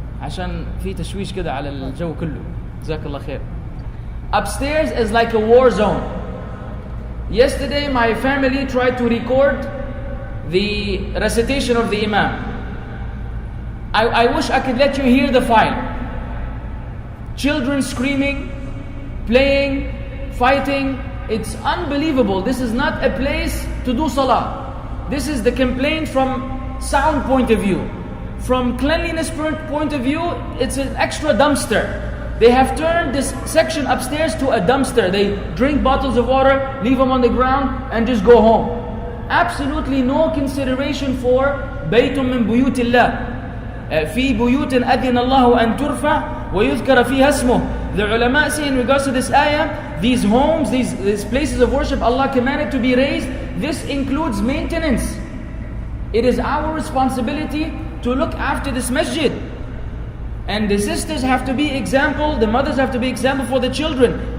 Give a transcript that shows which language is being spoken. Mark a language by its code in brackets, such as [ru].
[ar] عشان في تشويش كده على الجو كله. جزاك الله خير. [en] Upstairs is like a war zone. Yesterday my family tried to record the recitation of the Imam. I wish I could let you hear the file. Children screaming, playing, fighting. It's unbelievable. This is not a place to do salah. This is the complaint from sound point of view. From cleanliness point of view, it's an extra dumpster. They have turned this section upstairs to a dumpster. They drink bottles of water, leave them on the ground, and just go home. Absolutely no consideration for [ar] بيت من بيوت الله. في بيوت أذن الله أن ترفع ويذكر فيها اسمه. [en] The ulama say in regards to this ayah, these homes, these places of worship Allah commanded to be raised, this includes maintenance. It is our responsibility to look after this masjid. And the sisters have to be example, the mothers have to be example for the children.